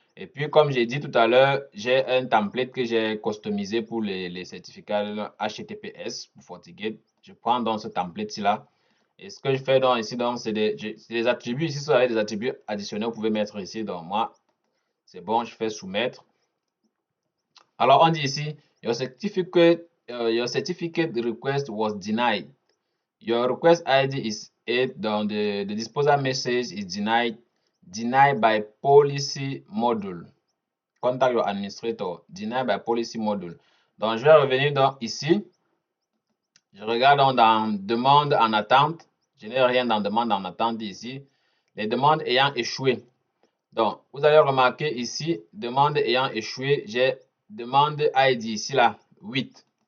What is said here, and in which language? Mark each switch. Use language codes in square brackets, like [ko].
[fr] Et puis, comme j'ai dit tout à l'heure, j'ai un template que j'ai customisé pour les certificats HTTPS pour FortiGate. Je prends donc ce template-ci là. Et ce que je fais donc ici, c'est des attributs. Ici, ça va être des attributs additionnels. Vous pouvez mettre ici. Donc, moi, c'est bon, je fais soumettre. Alors, on dit ici, [en] your certificate request was denied. Your request ID is 8. Donc, the disposal message is denied by policy module. Contact your administrator. Denied by policy module. [fr] Donc, je vais revenir donc ici. Je regarde donc dans demande en attente. Je n'ai rien dans demande en attente ici. Les demandes ayant échoué. Donc, vous allez remarquer ici, demande ayant échoué, j'ai demande ID ici là, 8.